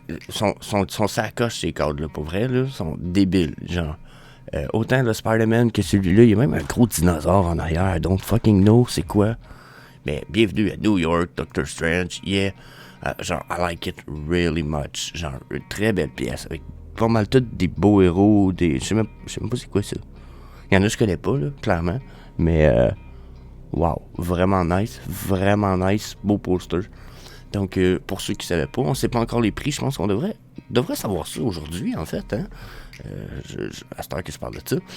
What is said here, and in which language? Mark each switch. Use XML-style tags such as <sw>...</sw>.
<fr>Sont sacoches ces cadres-là, pour vrai, là, sont débiles, genre. Autant le Spider-Man que celui-là, il y a même un gros dinosaure en arrière.</fr> <en>Don't fucking know</en> <fr>c'est quoi. Mais bienvenue à New York, Doctor Strange. Yeah.</fr> <en>Genre, I like it really much.</en> <fr>Genre, une très belle pièce avec pas mal tous des beaux héros. Je sais même pas c'est quoi ça. Il y en a que je connais pas, là, clairement. Mais, wow. Vraiment nice. Vraiment nice. Beau poster. Donc, pour ceux qui savaient pas, on sait pas encore les prix. Je pense qu'on devrait savoir ça aujourd'hui, en fait, hein. À cette heure que je parle de ça.</fr>